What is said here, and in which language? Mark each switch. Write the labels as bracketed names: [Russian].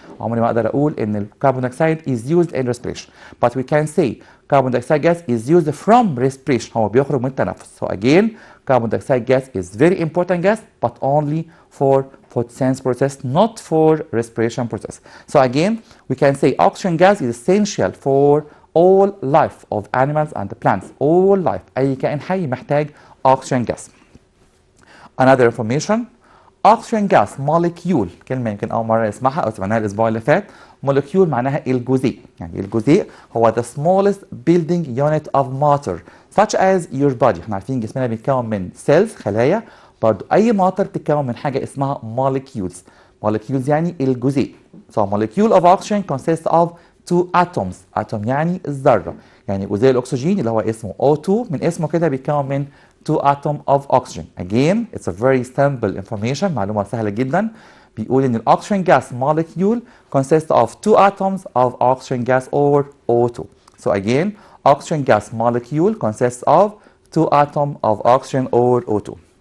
[Arabic] عمري ما اقدر اقول ان الكربون دايوكسيد [English] is used in respiration, but we can say carbon dioxide gas is used from respiration. [Arabic] هو بيخرج من التنفس. [English] So again, carbon dioxide gas is very important gas, but only for photosynthesis process, not for respiration process. So again, we can say oxygen gas is essential for all life of animals and plants. All life. [Arabic] أي كائن حي محتاج [English] oxygen gas. Another information, oxygen gas molecule، [Arabic] كلمة يمكن أول مرة نسمعها أو سمعناها الأسبوع اللي فات. [English] molecule [Arabic] معناها الجزيء، يعني الجزيء هو [English] the smallest building unit of matter such as your body. [Arabic] احنا عارفين جسمنا بيتكون من cells خلايا، برضو أي matter بتتكون من حاجة اسمها molecules. molecules يعني الجزيء. [English] So molecule of oxygen consists of two atoms. [Arabic] atom يعني الذرة، يعني جزيء الأكسجين اللي هو اسمه O2 من اسمه كده بيتكون من [English] two atom of oxygen. Again, it's a very simple information، [Arabic] معلومة سهلة جدا. بيقول ان الاكسجين [English] gas molecule consists of two atoms of oxygen gas or O2. So again, oxygen gas molecule consists of two atoms of oxygen or O2.